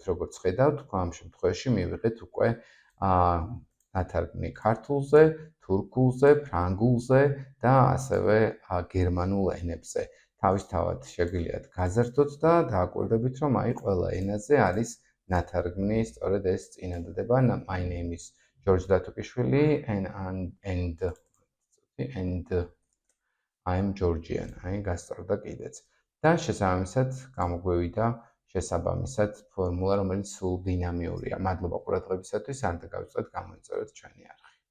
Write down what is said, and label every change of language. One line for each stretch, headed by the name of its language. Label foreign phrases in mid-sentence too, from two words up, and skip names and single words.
Georgian: როგორც ხედავთ, ამ შემთხვევაში მივიღეთ უკვე ნათარგმნი ქართულზე, თურქულზე, ფრანგულზე და ასევე გერმანულ ენებზე. თავისთავად შეგიძლიათ გაზარდოთ და დააკვირდებით, რომ აი ყველა ენაზე არის ნათარგმნი სწორედ ეს წინადადება
English: My name is George დათუქიშვილი and I am Georgian.
Georgian: აი გასწორდა კიდეც. და შესაბამისად გამოგვევიდა შესაბამისად ფორმულა, რომელიც სულ დინამიურია. მადლობა ყურადღებისათვის, არ დაგავიწყდეთ გამოიწეროთ ჩვენი არხი.